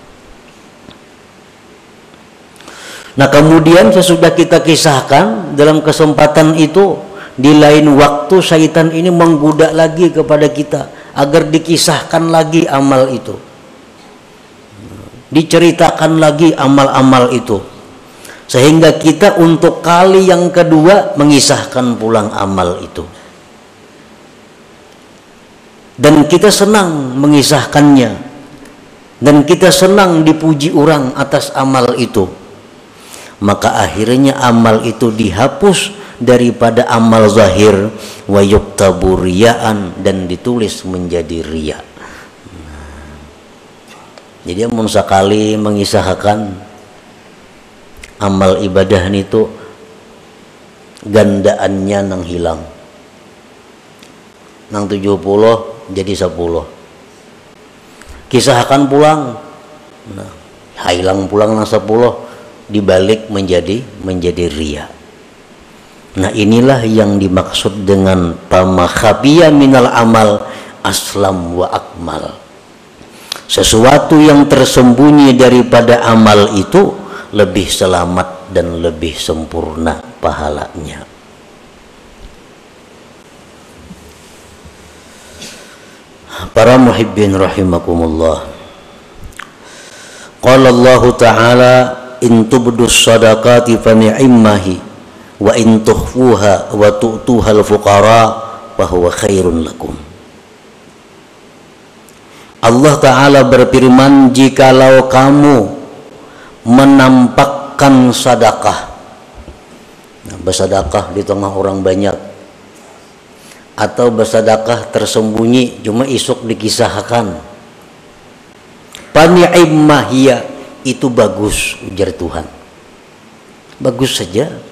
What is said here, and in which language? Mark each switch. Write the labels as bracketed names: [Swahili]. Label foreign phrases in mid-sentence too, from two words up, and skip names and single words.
[Indonesian] Nah kemudian sesudah kita kisahkan, dalam kesempatan itu di lain waktu syaitan ini menggoda lagi kepada kita agar dikisahkan lagi amal itu, diceritakan lagi amal-amal itu, sehingga kita untuk kali yang kedua mengisahkan pulang amal itu. Dan kita senang mengisahkannya, dan kita senang dipuji orang atas amal itu. Maka akhirnya amal itu dihapus daripada amal zahir, [Arabic] ويكتب رياء, [Indonesian] dan ditulis menjadi riya. [Banjar] Jadi mun sakali mengisahkan amal ibadah itu gandaannya nang hilang, nang 70 jadi 10. Kisahkan pulang, nah, hilang pulang nang 10 dibalik menjadi riya. [Indonesian] Nah inilah yang dimaksud dengan [Arabic] فما خفي من العمل أسلم وأكمل. [Indonesian] Sesuatu yang tersembunyi daripada amal itu lebih selamat dan lebih sempurna pahalanya. Para [Arabic] محبين رحمكم الله. قال الله تعالى إن تبدوا الصدقات فنعما هي وإن تخفوها وتؤتوها الفقراء فهو خير لكم. [Indonesian] Allah Ta'ala berfirman, jikalau kamu menampakkan sedekah, bersedekah di tengah orang banyak, atau bersedekah tersembunyi cuma isuk dikisahkan, [Arabic] فنعما هي, [Indonesian] itu bagus, ujar Tuhan, bagus saja.